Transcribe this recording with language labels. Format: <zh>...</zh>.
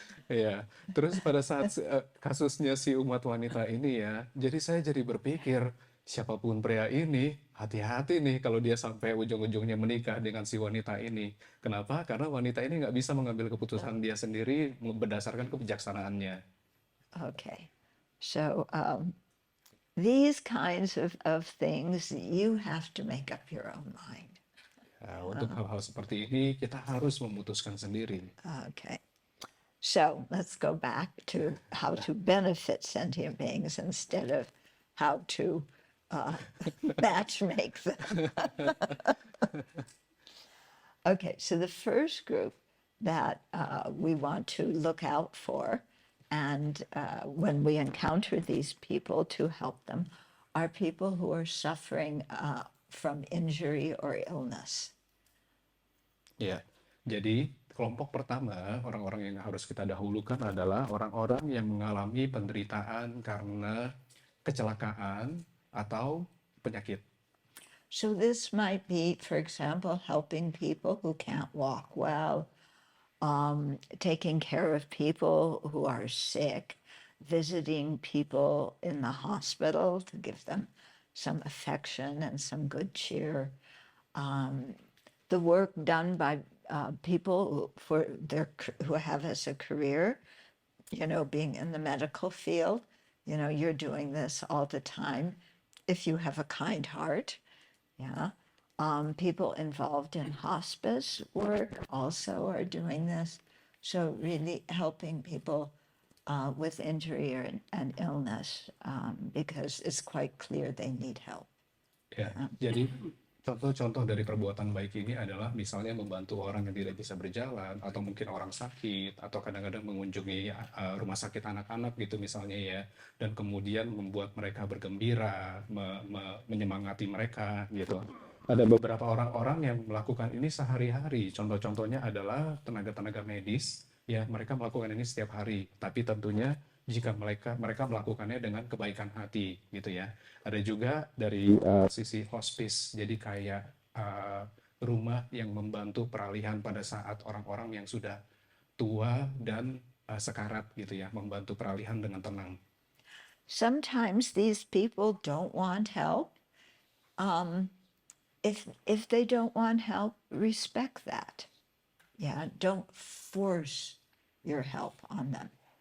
<id>Ya, terus pada saat kasusnya si umat wanita ini ya, jadi saya jadi berpikir, siapapun pria ini, hati-hati nih kalau dia sampai ujung-ujungnya menikah dengan si wanita ini. Kenapa? Karena wanita ini nggak bisa mengambil keputusan dia sendiri berdasarkan kebijaksanaannya.</id> <en>Okay. So these kinds of things, you have to make up your own mind.</en> <id>Ya, untuk hal-hal seperti ini, kita harus memutuskan sendiri.</id> <en>Okay. So let's go back to how to benefit sentient beings instead of how to matchmake them. Okay, so the first group that we want to look out for, and when we encounter these people to help them, are people who are suffering from injury or illness.</en> <id>Ya, jadi kelompok pertama, orang-orang yang harus kita dahulukan adalah orang-orang yang mengalami penderitaan karena kecelakaan atau penyakit.</id> <en>So this might be, for example, helping people who can't walk well, taking care of people who are sick, visiting people in the hospital to give them some affection and some good cheer. The work done by people who have as a career, being in the medical field, you're doing this all the time. If you have a kind heart, yeah. People involved in hospice work also are doing this. So really helping people with injury and illness because it's quite clear they need help.</en> <id>Ya, jadi contoh-contoh dari perbuatan baik ini adalah misalnya membantu orang yang tidak bisa berjalan, atau mungkin orang sakit, atau kadang-kadang mengunjungi rumah sakit anak-anak gitu misalnya ya, dan kemudian membuat mereka bergembira, menyemangati mereka gitu. Ada beberapa orang-orang yang melakukan ini sehari-hari. Contoh-contohnya adalah tenaga-tenaga medis, ya mereka melakukan ini setiap hari. Tapi tentunya jika mereka melakukannya dengan kebaikan hati gitu ya. Ada juga dari sisi hospice, jadi kayak rumah yang membantu peralihan pada saat orang-orang yang sudah tua dan sekarat gitu ya, membantu peralihan dengan tenang.</id> <en>Sometimes these people don't want help. If they don't want help, respect that. Yeah, don't force your help on them.</en>